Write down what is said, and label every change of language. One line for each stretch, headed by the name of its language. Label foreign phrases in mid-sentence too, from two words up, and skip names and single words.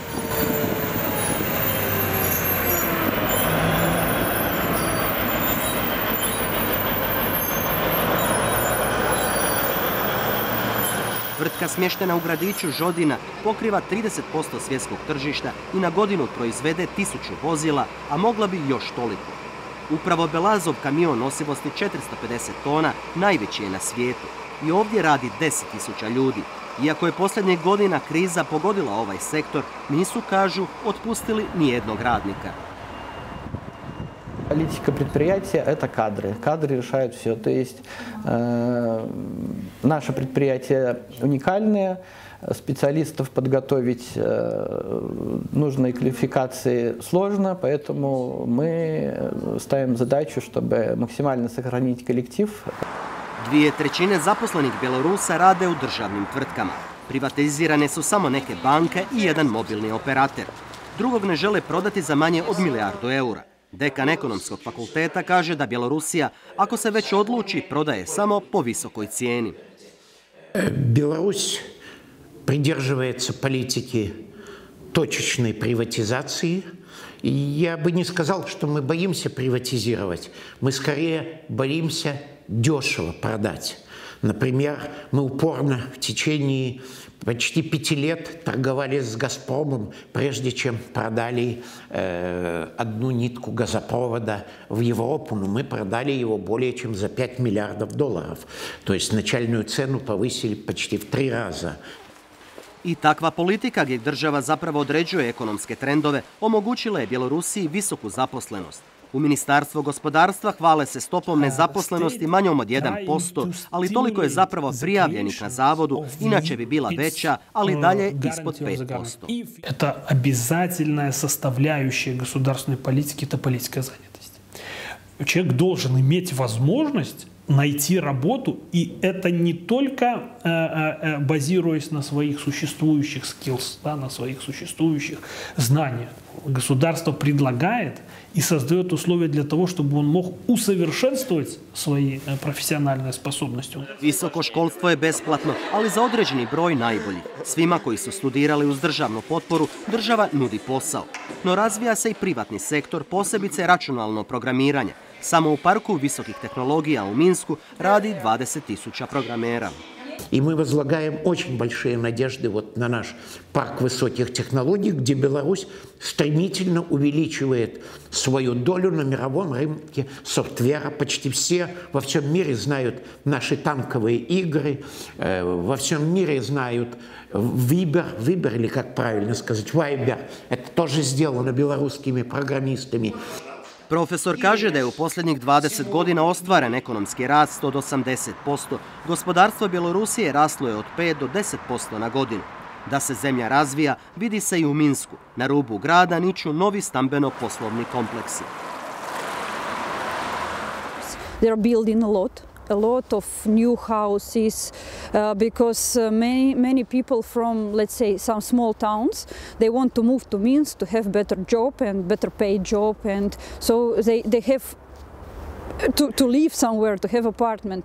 Croatian: Tvrtka smještena u gradiću Žodina pokriva 30% svjetskog tržišta i na godinu proizvede 1000 vozila, a mogla bi još toliko. Upravo Belazov kamion nosivosti 450 tona najveći je na svijetu i ovdje radi 10.000 ljudi. Iako je posljednjih godina kriza pogodila ovaj sektor, nisu, kažu, otpustili nijednog radnika.
Russian: Политика предприятия – это кадры. Кадры решают все. То есть наше предприятие уникальное, специалистов подготовить нужной квалификации сложно, поэтому мы ставим задачу, чтобы максимально сохранить коллектив.
Croatian: 2/3 zaposlenih Bjelorusa rade u državnim tvrtkama. Privatizirane su samo neke banke i jedan mobilni operater. Drugog ne žele prodati za manje od milijardu eura. Dekan ekonomskog fakulteta kaže da Bjelorusija, ako se već odluči, prodaje samo po visokoj cijeni.
Russian: Беларусь придерживается политики точечной приватизации. И я бы не сказал, что мы боимся приватизировать. Мы скорее боимся дешево продать. Например, мы упорно в течение почти 5 лет торговали с «Газпромом», прежде чем продали одну нитку газопровода в Европу. Но мы продали его более чем за $5 миллиардов. То есть начальную цену повысили почти в 3 раза.
Croatian: I takva politika gdje država zapravo određuje ekonomske trendove omogućila je Bjelorusiji visoku zaposlenost. U Ministarstvu gospodarstva hvale se stopom nezaposlenosti manjom od 1%, ali toliko je zapravo prijavljenih na zavodu, inače bi bila veća, ali dalje ispod 5%.
Russian: Это обязательная составляющая государственной политики, это политика занятости. Человек должен иметь возможность найти работу, и это не только базируясь на своих существующих skills, да, на своих существующих знаниях. Государство предлагает и создает условия для того, чтобы он мог усовершенствовать свои профессиональные способности.
Croatian: Visoko školstvo je besplatno, ali za određeni broj najbolji. Svima koji su studirali uz državnu potporu, država nudi posao. No razvija se i privatni sektor, posebice računalno programiranje. Samo u parku visokih tehnologija u Minsku radi 20.000 programera.
Russian: И мы возлагаем очень большие надежды вот на наш парк высоких технологий, где Беларусь стремительно увеличивает свою долю на мировом рынке софтвера. Почти все во всем мире знают наши танковые игры, во всем мире знают Viber, или как правильно сказать, Viber. Это тоже сделано белорусскими программистами.
Croatian: Profesor kaže da je u posljednjih 20 godina ostvaren ekonomski rast od 80%. Gospodarstvo Bjelorusije raslo je od 5 do 10% na godinu. Da se zemlja razvija vidi se i u Minsku. Na rubu grada niču novi stambeno-poslovni kompleksi.
English: They are building a lot of new houses because many people from, let's say, some small towns, they want to move to Minsk to have better job and better paid job, and so they have to live somewhere, to have apartment.